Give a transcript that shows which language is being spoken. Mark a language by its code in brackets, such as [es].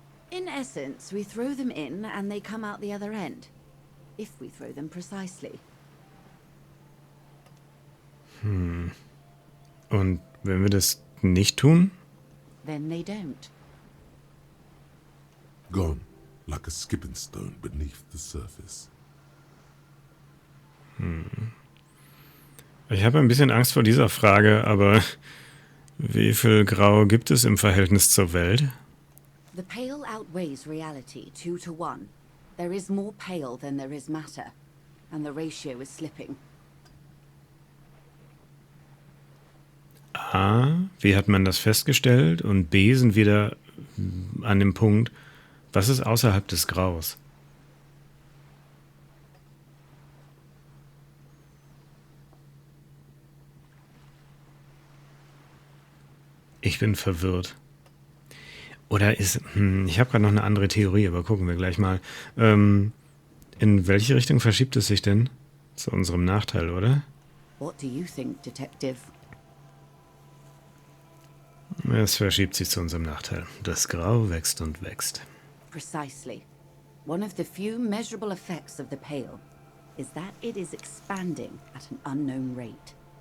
[en] In essence, we throw them in and they come out the other end, if we throw them precisely. [de] Und wenn wir das nicht tun? [en] Then they don't. Gone, like a skipping stone beneath the surface. [de] Ich habe ein bisschen Angst vor dieser Frage, aber wie viel Grau gibt es im Verhältnis zur Welt? [en] The Pale outweighs reality 2 to 1. There is more Pale than there is matter, and the ratio is slipping. [de] A, wie hat man das festgestellt? Und B, sind wieder an dem Punkt, was ist außerhalb des Graus? Ich bin verwirrt. Oder ist, ich habe gerade noch eine andere Theorie, aber gucken wir gleich mal. In welche Richtung verschiebt es sich denn? Zu unserem Nachteil, oder? [en] What do you think, Detective? [de] Es verschiebt sich zu unserem Nachteil. Das Grau wächst und wächst. [en] Precisely. One of the few measurable effects of the Pale is that it is expanding at an unknown rate.